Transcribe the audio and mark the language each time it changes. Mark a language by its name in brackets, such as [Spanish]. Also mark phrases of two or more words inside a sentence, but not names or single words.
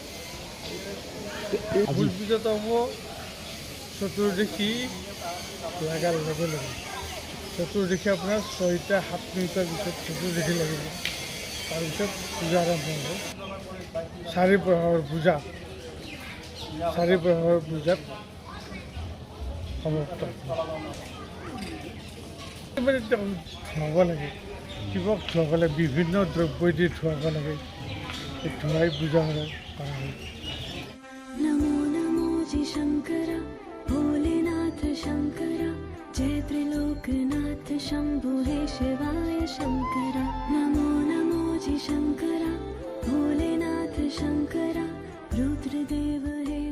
[Assamese] ভোল পূজাটো হ'ব চতুৰ্দশী লগাৰ লগে লগে চতুৰ্দশী আপোনাৰ ৬টা ৭ মিনিটৰ পিছত চতুৰ্দশী লাগিব তাৰপিছত পূজা আৰম্ভ হ'ব চাৰি প্ৰহৰৰ পূজাত সমাপ্ত ধুৱাব লাগে শিৱক ধুৱাব লাগে বিভিন্ন দ্ৰব্য দি ধুৱাব লাগে ধুৱাই পূজা কৰা হয় [Hindi] नमो नमो जी शंकरा भोलेनाथ शंकरा जय त्रिलोकनाथ शंभु हे शिवाय शंकरा नमो नमो जी शंकरा भोलेनाथ शंकरा रुद्रदेव